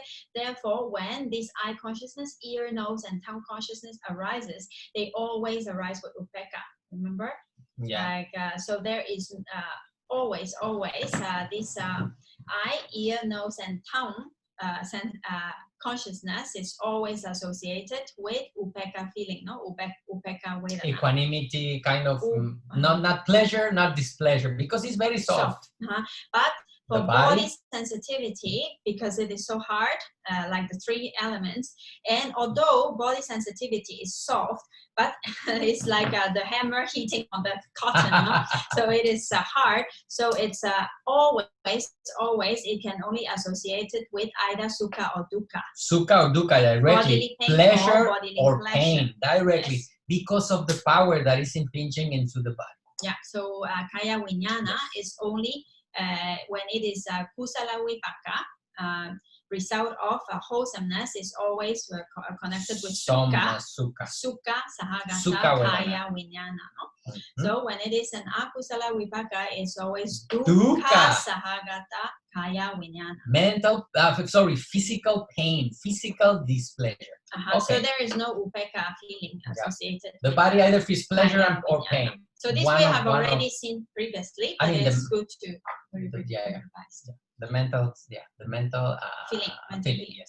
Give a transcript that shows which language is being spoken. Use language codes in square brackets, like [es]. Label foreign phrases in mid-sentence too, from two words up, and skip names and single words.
[en] Therefore, when this eye consciousness, ear, nose, and tongue consciousness arises, they always arise with upekkha. Remember? Yeah. So there is always this eye, ear, nose, and tongue consciousness is always associated with upekkha feeling, no? [pi] Upekkha vedana. [en] Equanimity, kind of, not pleasure, not displeasure, because it's very soft. But for body sensitivity, because it is so hard, like the three elements, and although body sensitivity is soft, but it's like the hammer hitting on the cotton, no? So it is hard. So it's always it can only associate it with either sukha or dukkha. Sukha or dukkha directly, pleasure or pain directly, because of the power that is impinging into the body. Yeah. So [pi] kaya vijnana [en] is only when it is [pi] kusala vipaka, [en] result of wholesomeness is always connected with [pi] sukha, sahagata, kaya, vijnana. [en] No? So when it is an [pi] akusala vipaka, [en] it's always [pi] dukkha, sahagata, kaya, vijnana. [en] Physical pain, physical displeasure. So there is no upekkha feeling associated. The body either feels pleasure or pain. So this we have already seen previously, but it's good to revise. The mental feeling. Yes.